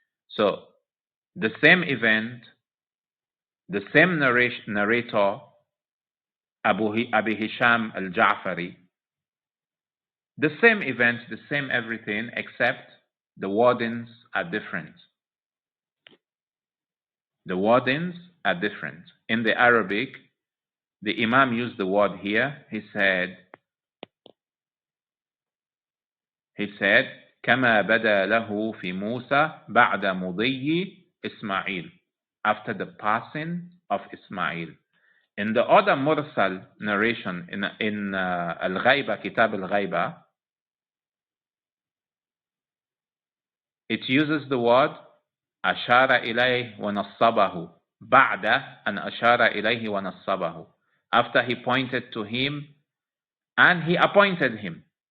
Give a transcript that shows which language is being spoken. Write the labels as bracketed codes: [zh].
[en] So, the same event, the same narrator, Abi Hisham al-Ja'fari, the same event, the same everything, except the wordings are different. The wordings are different. In the Arabic, the Imam used the word here. He said, [ar] كما بدا له في موسى بعد مضي إسماعيل, [en] after the passing of Ismail. In the other Mursal narration in Al-Ghaiba, Kitab Al-Ghaiba, it uses the word [ar] أشار إليه ونصبه, بعد أن أشار إليه ونصبه, [en] after he pointed to him and he appointed him.